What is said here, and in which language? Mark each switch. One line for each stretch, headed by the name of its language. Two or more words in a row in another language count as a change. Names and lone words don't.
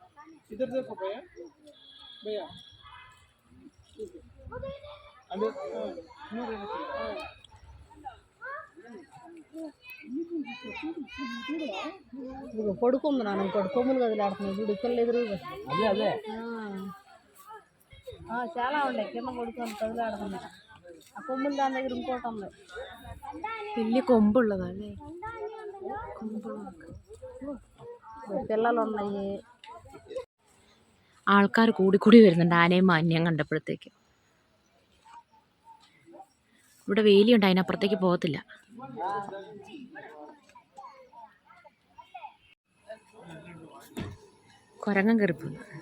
Telugu: ఇదిగో పడుకుంది నాన్న. ఇంకోటి కొమ్ములు కదిలాడుతున్నాయి చూడు, ఇక్కడ ఎదురుగా. చాలా ఉన్నాయి కింద పడుకొని కదిలాడుతున్నాయి. ఆ కొమ్ములు దాని దగ్గర ఇంకోటి ఉంది.
Malayalam: വലിയ കൊമ്പുള്ളതല്ലേ?
Telugu: పిల్లలు ఉన్నాయి.
Malayalam: ആൾക്കാർ കൂടി വരുന്നുണ്ട് ആനയും മാന്യം കണ്ടപ്പോഴത്തേക്ക്. ഇവിടെ വേലിയുണ്ട്, അതിനപ്പുറത്തേക്ക് പോകത്തില്ല. കുരങ്ങൻ കയറിപ്പോയി.